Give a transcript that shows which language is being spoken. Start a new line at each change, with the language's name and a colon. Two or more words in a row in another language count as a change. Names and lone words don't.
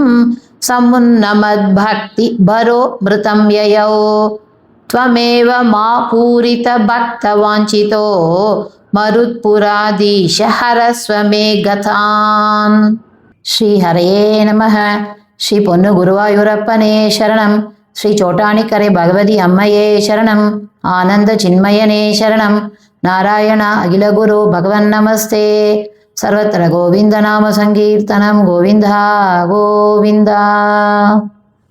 Sanskrit: समुन्नमद्भक्तिभरो मृतं ययौ त्वमेव मा पूरितभक्तवाञ्छितो मरुत्पुराधीश हरस्व मे गतान् श्रीहरये नमः श्री
Malayalam: പൊന്നു ഗുരുവായൂരപ്പനേ ശരണം ശ്രീ ചോറ്റാനിക്കരെ ഭഗവതി അമ്മയേ ശരണം ആനന്ദ ചിന്മയനേ ശരണം നാരായണ അഖില ഗുരു ഭഗവൻ നമസ്തേ
Sanskrit: सर्वत्र गोविंद नाम संकीर्तनम गोविंदा गोविंदा।